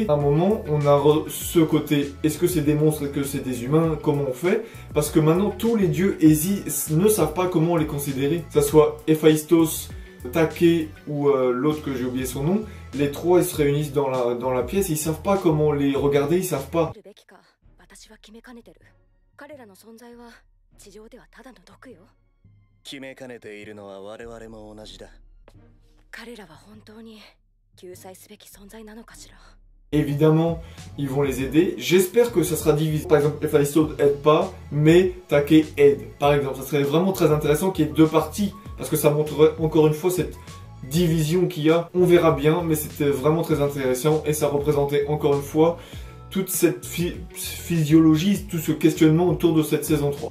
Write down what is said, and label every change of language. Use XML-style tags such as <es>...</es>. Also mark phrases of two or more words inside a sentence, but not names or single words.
<fr>À un moment, on a ce côté, est-ce que c'est des monstres, est-ce que c'est des humains, comment on fait? Parce que maintenant, tous les dieux ne savent pas comment les considérer. Que ça soit Héphaïstos, Take ou l'autre que j'ai oublié son nom. Les trois, ils se réunissent dans la pièce, ils savent pas comment les regarder, ils savent pas.</fr> <ja>救済すべき存在なのかしら。</ja> <fr>Évidemment, ils vont les aider. J'espère que ça sera divisé. Par exemple, Héphaïstos aide pas, mais Take aide. Par exemple, ça serait vraiment très intéressant qu'il y ait deux parties. Parce que ça montrerait encore une fois cette division qu'il y a. On verra bien, mais c'était vraiment très intéressant. Et ça représentait encore une fois toute cette physiologie, tout ce questionnement autour de cette saison 3.</fr>